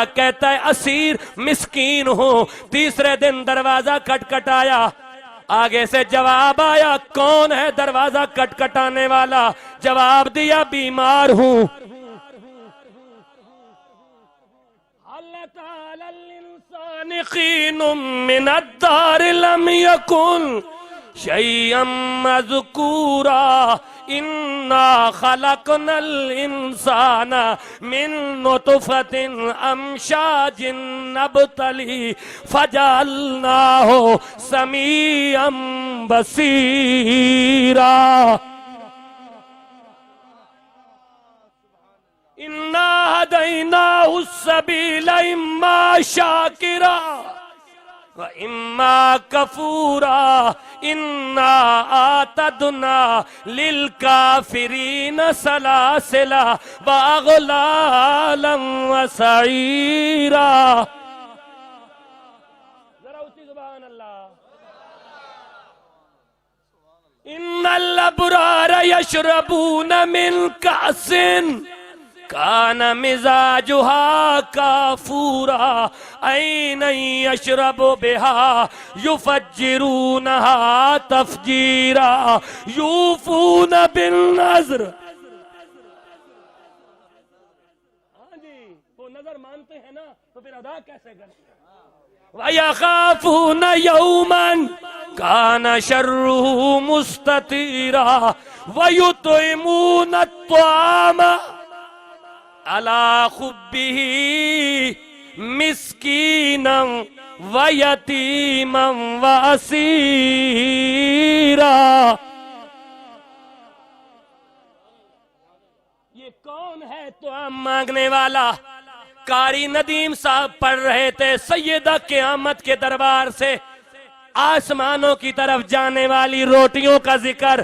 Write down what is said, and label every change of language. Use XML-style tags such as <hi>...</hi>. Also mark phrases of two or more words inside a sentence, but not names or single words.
<ur>کہتا ہے اسیر مسکین ہوں۔ تیسرے دن دروازہ کھٹکھٹایا، آگے سے جواب آیا، کون ہے دروازہ کھٹکھٹانے والا? جواب دیا، بیمار ہوں.</ur> <ar>شيئا مذكورا إنا خلقنا الإنسان من نطفة أمشاج نبتليه فجعلناه سميعا بصيرا. إنا هديناه السبيل إما شاكرا وإما كفورا إنا أعتدنا للكافرين سلاسل وأغلالا وسعيرا.</ar> <ur>ذرا اسی</ur> <ar>سبحان الله. إن الأبرار يشربون من كأس كان مزاجها كافورا عينا يشرب بها يفجرونها تفجيرا يوفون بالنذر.</ar> <ur>ہاں جی، وہ نذر مانتے ہیں نا تو پھر ادا کیسے کرتے ہیں.</ur> <ar>ويخافون يوما كان شره مستطيرا ويطعمون الطعام على حبه مسكينا ويتيما وأسيرا.</ar> <ur>یہ کون ہے طعام مانگنے والا? قاری ندیم صاحب پڑھ رہے تھے سیدہ قیامت کے دربار سے آسمانوں کی طرف جانے والی روٹیوں کا ذکر.</ur>